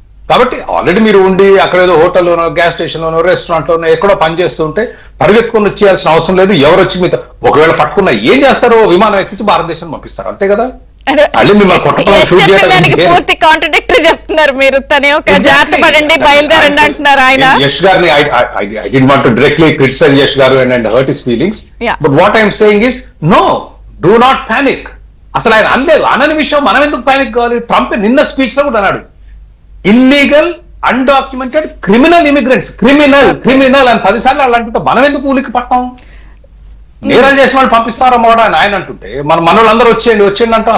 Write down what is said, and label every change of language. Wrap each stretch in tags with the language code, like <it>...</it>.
<te>కాబట్టి ఆల్రెడీ మీరు ఉండి అక్కడ ఏదో హోటల్లోనో, గ్యాస్ స్టేషన్ లోనో, రెస్టారెంట్ లోనో ఎక్కడో పనిచేస్తూ ఉంటే పరిగెత్తుకొని వచ్చేయాల్సిన అవసరం లేదు. ఎవరు వచ్చి మీతో ఒకవేళ పట్టుకున్నా ఏం చేస్తారో విమానం ఎక్కించి భారతదేశం పంపిస్తారు, అంతే కదా. పూర్తి కాంట్రడిక్టరీ చెప్తున్నారు మీరు. తనే ఒక జాగ్రత్త పడండి, బయలుదేరండి అంటున్నారు ఆయన.</te> <en>యశ్ గారిని I didn't want to directly criticize Yash garu and hurt his feelings. But what I am saying is no, do not panic.</en> <te>అసలు ఆయన అనలేదు, అనని విషయం మనం ఎందుకు పానిక్ కావాలి? ట్రంప్ నిన్న స్పీచ్ లో కూడా అన్నాడు, illegal undocumented criminal immigrants, criminal అని 10 సార్లు వాళ్ళు అంటుంటే మనం ఎందుకు ఊలికి పట్టాం? నేరం చేసిన వాళ్ళు పంపిస్తారో మాట అని ఆయన అంటుంటే మన వాళ్ళందరూ వచ్చేయండి అంటాం.</te>